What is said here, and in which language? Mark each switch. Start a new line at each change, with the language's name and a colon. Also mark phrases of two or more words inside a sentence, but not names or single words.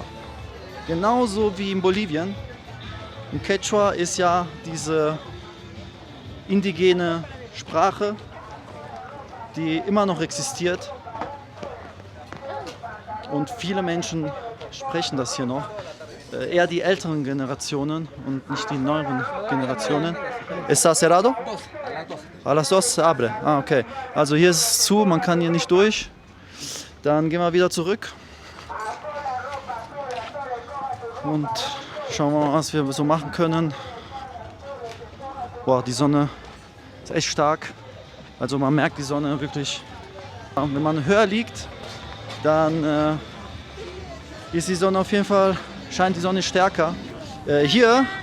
German: Genauso wie in Bolivien. Und Quechua ist ja diese indigene Sprache, die immer noch existiert. Und viele Menschen sprechen das hier noch. Eher die älteren Generationen und nicht die neueren Generationen.
Spanish: ¿Está cerrado? A las 2 se abre. Ah, okay.
German: Also hier ist es zu, man kann hier nicht durch. Dann gehen wir wieder zurück. Und schauen wir mal, was wir so machen können. Boah, die Sonne ist echt stark. Also man merkt die Sonne wirklich. Wenn man höher liegt, dann ist die Sonne auf jeden Fall, scheint die Sonne stärker.